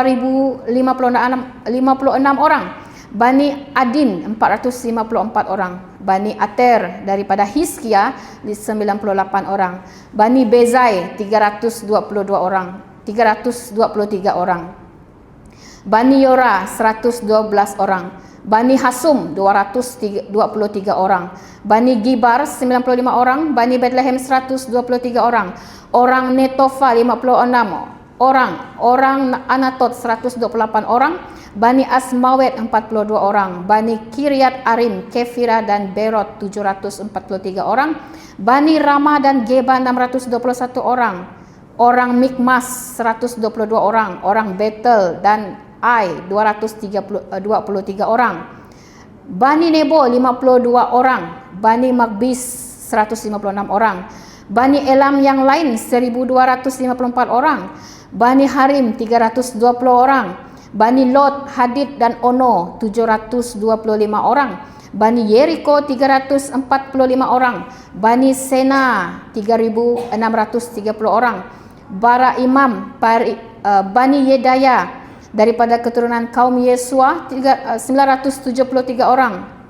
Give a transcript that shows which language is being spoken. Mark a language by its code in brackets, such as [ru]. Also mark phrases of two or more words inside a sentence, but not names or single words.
[id] 2056 orang, Bani Adin 454 orang, Bani Ater daripada Hiskia 98 orang, Bani Bezai 323 orang, Bani Yora 112 orang, Bani Hasum 223 orang, Bani Gibar 95 orang, Bani Bethlehem 123 orang, orang Netofa 56 orang, orang Anatot 128 orang, Bani Asmawet 42 orang, Bani Kiryat Arim, Kefira dan Berot 743 orang, Bani Rama dan Geba 621 orang, orang Mikmas 122 orang, orang Betel dan Ai 223 orang, Bani Nebo 52 orang, Bani Magbis 156 orang, Bani Elam yang lain 1254 orang, Bani Harim 320 orang, Bani Lot, Hadid dan Ono 725 orang, Bani Yeriko 345 orang, Bani Sena 3630 orang, Bara Imam, Bani Yedaya daripada keturunan kaum Yesua 973 orang,